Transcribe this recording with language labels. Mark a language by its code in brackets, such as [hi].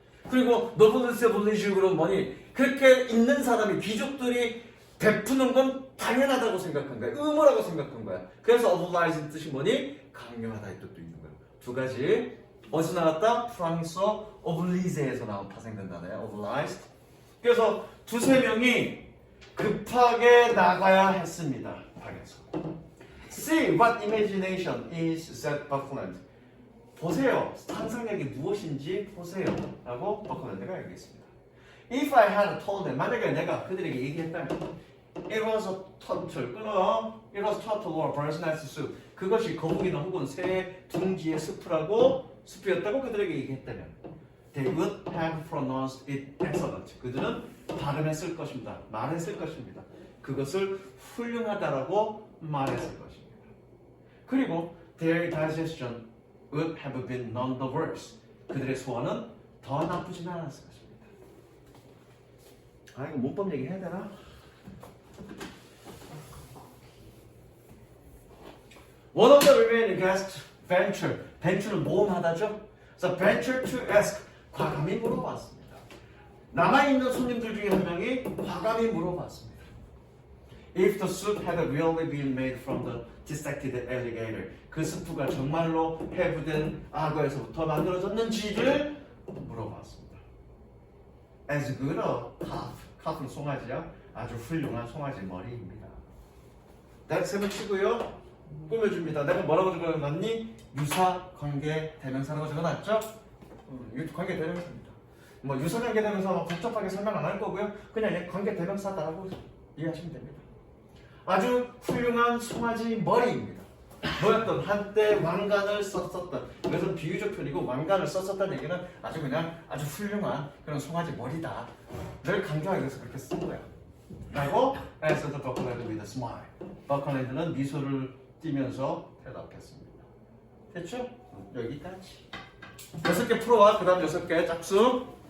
[ko] 그리고 noblesse 그러면 뭐니? 그렇게 있는 사람이 귀족들이 베푸는 건 당연하다고 생각한 거야, 의무라고 생각한 거야. 그래서 oblige 뜻이 뭐니? 강요하다 이 뜻도 있는 거야. 두 가지. 어디서 나왔다? 프랑스어 oblige에서 나온 파생된 단어야, obliged. 그래서 두세 명이 급하게 나가야 했습니다. 방에서. [en] See what imagination is, said Buckland. [ko] 보세요. 상상력이 무엇인지 보세요. 라고 버클랜드가 얘기했습니다. [en] If I had told them, [ko] 만약에 내가 그들에게 얘기했다면 [en] It was a turtle, [ko] 끊어. [en] It was turtle or bird's nest soup. [ko] 그것이 거북이나 혹은 새 둥지의 숲이었다고 그들에게 얘기했다면 [en] They would have pronounced it excellent. [ko] 그들은 발음했을 것입니다. 말했을 것입니다. 그것을 훌륭하다라고 말했을 것입니다. 그리고 [en] their digestion would have been none the worse. [ko] 그들의 소화는 더 나쁘진 않았을 것입니다. 이거 문법 얘기 해야 되나? [en] One of the remaining guests venture는 [ko] 모험하다죠. 그래서 [en] venture to ask. [ko] 과감히 물어봤습니다. 남아있는 손님들 중에 한 명이 과감히 물어봤습니다. [en] If the soup had really been made from the dissected alligator, [ko] 그 스프가 정말로 해부된 악어에서부터 만들어졌는지를 물어봤습니다. [en] As good a calf는 [ko] 송아지야. 아주 훌륭한 송아지 머리입니다. 딱 세면 치고요. 꾸며줍니다. 내가 뭐라고 적어놨니? 유사 관계 대명사라고 적어놨죠? 관계 대명사입니다. 뭐 유사 관계 대명사 복잡하게 설명 안 할 거고요. 그냥 관계 대명사다라고 이해하시면 됩니다. 아주 훌륭한 송아지 머리입니다. 뭐였던 한때 왕관을 썼었던, 이것은 비유적 표현이고 왕관을 썼었다는 얘기는 아주 그냥 아주 훌륭한 그런 송아지 머리다. 늘 강조하기 위해서 그렇게 쓴 거야. 라고 [en] answered Buckland with a smile. [ko] 버클랜드는 미소를 띠면서 대답했습니다. 됐죠? 여기까지. 6개 풀어와. 그 다음 6개 짝수.